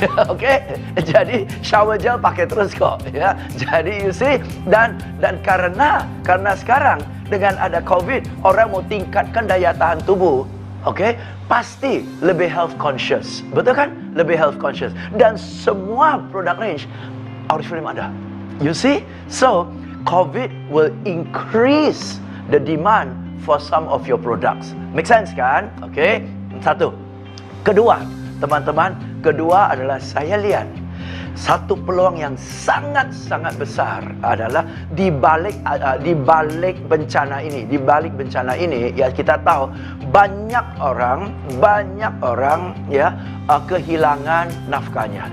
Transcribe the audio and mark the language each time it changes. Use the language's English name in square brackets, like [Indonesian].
[Indonesian] Oke, jadi shower gel pakai terus kok ya. Jadi [English] you see, [Indonesian] dan karena sekarang dengan ada COVID, orang mau tingkatkan daya tahan tubuh, oke, pasti lebih [English] health conscious, [Indonesian] betul kan? Lebih health conscious, dan semua produk range Oriflame ada. [English] You see, so COVID will increase the demand for some of your products. Make sense [Indonesian] kan? Oke, satu. Kedua, teman-teman, kedua adalah saya lihat satu peluang yang sangat-sangat besar adalah di balik bencana ini. Di balik bencana ini, ya kita tahu banyak orang ya kehilangan nafkahnya.